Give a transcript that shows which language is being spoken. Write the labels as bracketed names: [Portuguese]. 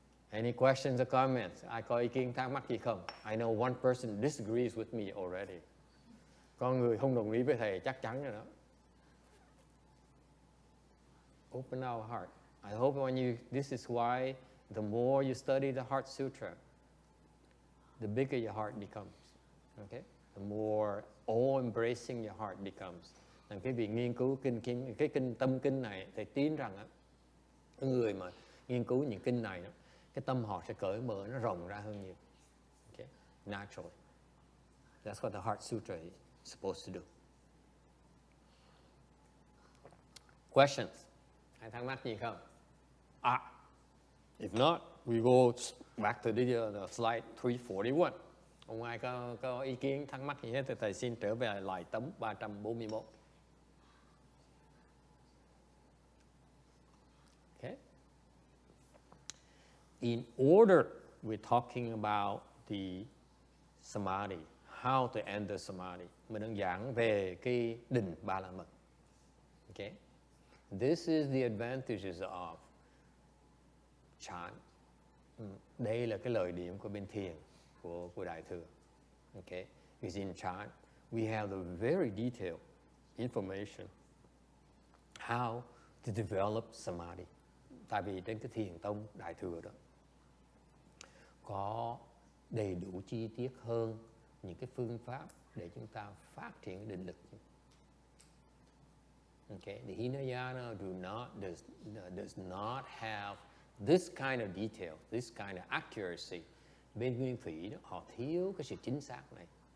[English] Any questions or comments? [Vietnamese] Ai có ý kiến thắc mắc gì không? [English] I know one person disagrees with me already. [Vietnamese] Có người không đồng ý với thầy chắc chắn rồi đó. [English] Open our heart. I hope this is why the more you study the Heart Sutra, the bigger your heart becomes. Okay? The more all-embracing your heart becomes. [Vietnamese] Rằng cái việc nghiên cứu cái kinh tâm kinh này, thầy tin rằng á, cái người mà nghiên cứu những kinh này, cái tâm họ sẽ cởi mở, nó rộng ra hơn nhiều. [English] Okay? Naturally. That's what the Heart Sutra is supposed to do. Questions? [Vietnamese] Ai thắc mắc gì không? [English] If not, we go back to the slide 341. [Vietnamese] Không ai có ý kiến thắc mắc gì hết thì thầy xin trở về lại tấm 341. [English] Okay. In order, we're talking about the samadhi, how to enter samadhi. [Vietnamese] Mình đang giảng về cái định Ba La Mật. [English] Okay. This is the advantages of chant. [Vietnamese] Đây là cái lợi điểm của bên thiền của Đại Thừa. [English] Okay, because in chant we have the very detailed information how to develop samadhi. [Vietnamese] Tại vì trên cái thiền tông Đại Thừa đó có đầy đủ chi tiết hơn những cái phương pháp để chúng ta phát triển định lực. [English] Okay, the Hinayana does not have this kind of detail, this kind of accuracy. [Vietnamese] Bên Nguyên Thủy đó, họ thiếu cái sự chính xác này.